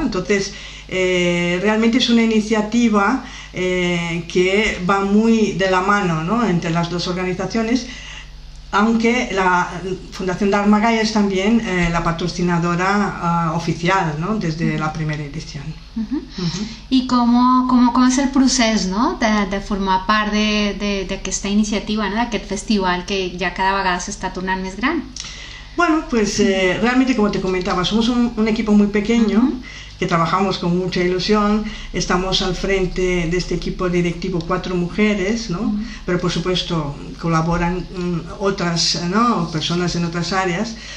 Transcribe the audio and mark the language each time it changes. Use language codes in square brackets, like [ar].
[es] Entonces realmente es una iniciativa que va muy de la mano, ¿no?, entre las dos organizaciones, aunque la Fundación Dharma Gaya es también la patrocinadora oficial, ¿no?, desde la primera edición. [ca] I com és el procés, no?, de formar part d'aquesta iniciativa, no?, d'aquest festival que ja cada vegada s'està tornant més gran? [es] Bueno, pues realmente, como te comentaba, somos un equipo muy pequeño, que trabajamos con mucha ilusión. Estamos al frente de este equipo directivo 4 mujeres, ¿no? Pero por supuesto colaboran otras, ¿no?, personas en otras áreas.